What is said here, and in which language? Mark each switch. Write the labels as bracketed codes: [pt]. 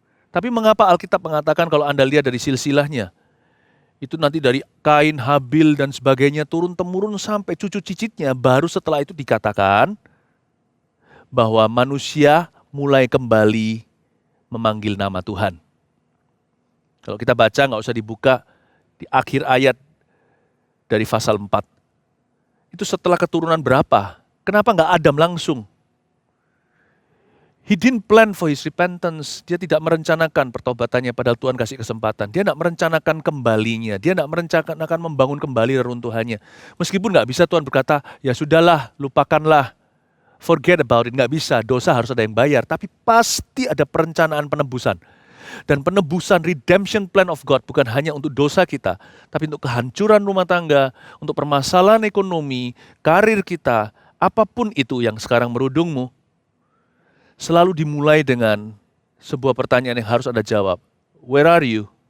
[id] Tapi mengapa Alkitab mengatakan kalau Anda lihat dari silsilahnya, itu nanti dari Kain, Habil, dan sebagainya turun-temurun sampai cucu cicitnya, baru setelah itu dikatakan bahwa manusia mulai kembali memanggil nama Tuhan. Kalau kita baca, nggak usah dibuka, di akhir ayat dari pasal 4. Itu setelah keturunan berapa? Kenapa nggak Adam langsung? [en] He didn't plan for his repentance. [id] Dia tidak merencanakan pertobatannya padahal Tuhan kasih kesempatan. Dia tidak merencanakan kembalinya. Dia tidak merencanakan membangun kembali reruntuhannya. Meskipun nggak bisa Tuhan berkata, ya sudahlah, lupakanlah. [en] Forget about it. [id] Nggak bisa, dosa harus ada yang bayar. Tapi pasti ada perencanaan penebusan. Dan penebusan [en] redemption plan of God [id] bukan hanya untuk dosa kita, tapi untuk kehancuran rumah tangga, untuk permasalahan ekonomi, karir kita, apapun itu yang sekarang merudungmu, selalu dimulai dengan sebuah pertanyaan yang harus ada jawab. [en] Where are you?